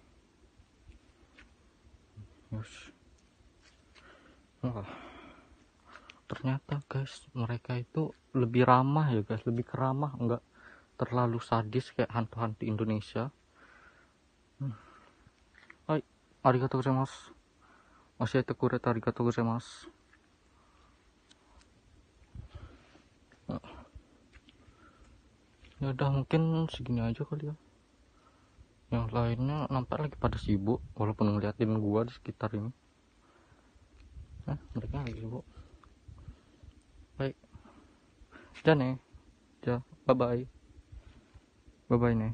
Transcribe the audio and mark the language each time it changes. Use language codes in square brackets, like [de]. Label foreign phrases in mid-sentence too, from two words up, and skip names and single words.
[id] Yes. Wah, ternyata guys, mereka itu lebih ramah ya guys, lebih keramah, nggak terlalu sadis kayak hantu-hantu Indonesia. [ja] Hai, ありがとうございます. 教えてくれたありがとうございます. [id] Ya udah, mungkin segini aja kali ya. Yang lainnya nampak lagi pada sibuk, walaupun ngeliatin gua di sekitar ini. Mereka lagi sibuk. Baik, dan [en] bye bye [id] nih.